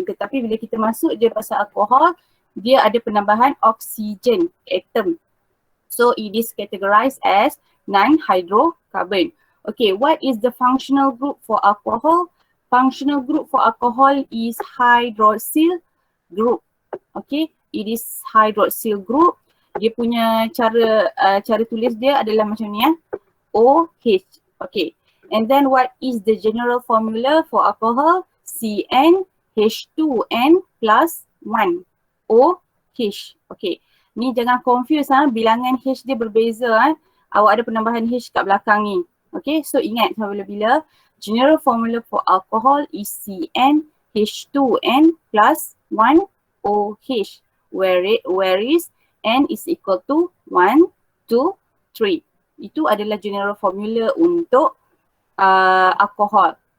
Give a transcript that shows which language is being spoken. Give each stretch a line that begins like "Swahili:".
Malay: Tetapi bila kita masuk je pasal alkohol, dia ada penambahan oxygen atom.
English: So it is categorized as non-hydrocarbon. Okay, what is the functional group for alcohol? Functional group for alcohol is hydroxyl group. Okay, it is hydroxyl group.
Malay: Dia punya cara tulis dia adalah macam ni OH.
English: Okay, and then what is the general formula for alcohol? CnH2n plus 1 OH.
Malay: Okay, ni jangan confuse bilangan H dia berbeza Awak ada penambahan H kat belakang ni.
English: Okay,
Malay: so ingat bila-bila
English: general formula for alcohol is CnH2n plus 1 OH where is N is equal to 1, 2, 3.
Malay: Itu adalah general formula untuk alkohol.